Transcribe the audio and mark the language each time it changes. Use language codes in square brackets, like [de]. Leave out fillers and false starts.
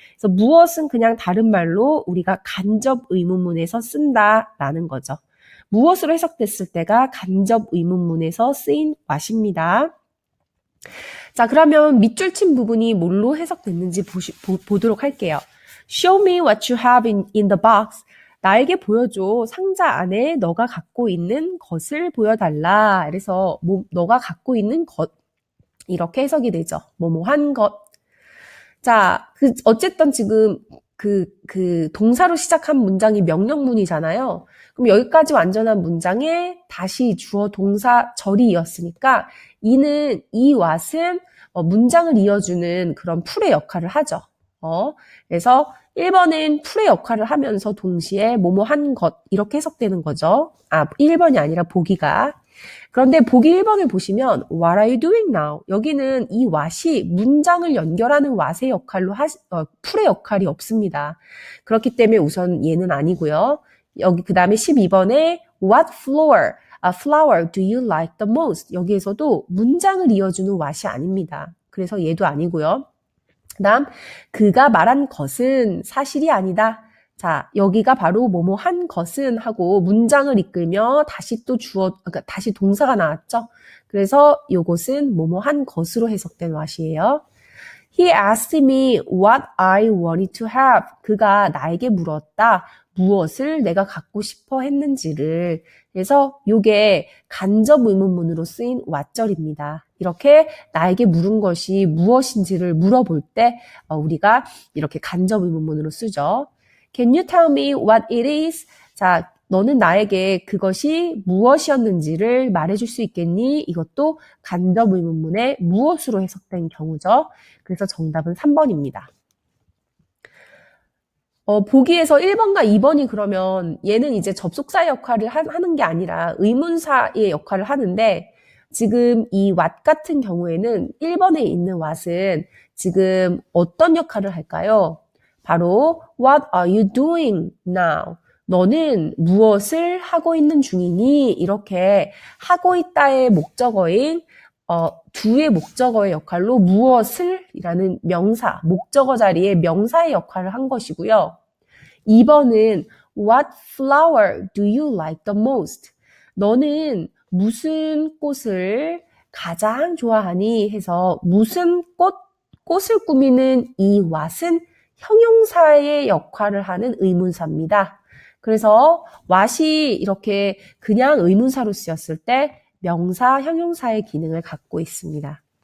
[ko] 그래서 무엇은 그냥 다른 말로 우리가 간접 의문문에서 쓴다라는 거죠. 무엇으로 해석됐을 때가 간접 의문문에서 쓰인 왓입니다. 자, 그러면 밑줄 친 부분이 뭘로 해석됐는지 보도록 할게요. [en] Show me what you have in the box. [ko] 나에게 보여줘. 상자 안에 너가 갖고 있는 것을 보여달라. 그래서 너가 갖고 있는 것. 이렇게 해석이 되죠. 뭐뭐한 것. 자, 어쨌든 지금 동사로 시작한 문장이 명령문이잖아요. 그럼 여기까지 완전한 문장에 다시 주어 동사 절이 이었으니까 이 what은 문장을 이어주는 그런 풀의 역할을 하죠. 그래서 1번은 풀의 역할을 하면서 동시에 뭐뭐한 것 이렇게 해석되는 거죠. 1번이 아니라 보기가. 그런데 보기 1번을 보시면 [en] What are you doing now? [ko] 여기는 이 what이 문장을 연결하는 what의 역할로 풀의 역할이 없습니다. 그렇기 때문에 우선 얘는 아니고요. 여기 그 다음에 12번에 [en] What flower do you like the most? [ko] 여기에서도 문장을 이어주는 what이 아닙니다. 그래서 얘도 아니고요. 그 다음 그가 말한 것은 사실이 아니다. 자, 여기가 바로 뭐뭐한 것은 하고 문장을 이끌며 다시 또 그러니까 다시 동사가 나왔죠. 그래서 요것은 뭐뭐한 것으로 해석된 what이에요. [en] He asked me what I wanted to have. [ko] 그가 나에게 물었다. 무엇을 내가 갖고 싶어 했는지를. 그래서 요게 간접 의문문으로 쓰인 what절입니다. 이렇게 나에게 물은 것이 무엇인지를 물어볼 때 우리가 이렇게 간접 의문문으로 쓰죠. [en] Can you tell me what it is? [ko] 자, 너는 나에게 그것이 무엇이었는지를 말해줄 수 있겠니? 이것도 간접 의문문의 무엇으로 해석된 경우죠. 그래서 정답은 3번입니다. 보기에서 1번과 2번이 그러면 얘는 이제 접속사의 역할을 하는 게 아니라 의문사의 역할을 하는데 지금 이 what 같은 경우에는 1번에 있는 what은 지금 어떤 역할을 할까요? [en] 바로 What are you doing now? [ko] 너는 무엇을 하고 있는 중이니? 이렇게 하고 있다의 목적어인 do의 목적어의 역할로 무엇을 이라는 명사, 목적어 자리에 명사의 역할을 한 것이고요. [en] 2번은 What flower do you like the most? [ko] 너는 무슨 꽃을 가장 좋아하니? 해서 무슨 꽃을 꾸미는 이 what은 형용사의 역할을 하는 의문사입니다. 그래서 what이 이렇게 그냥 의문사로 쓰였을 때 명사, 형용사의 기능을 갖고 있습니다.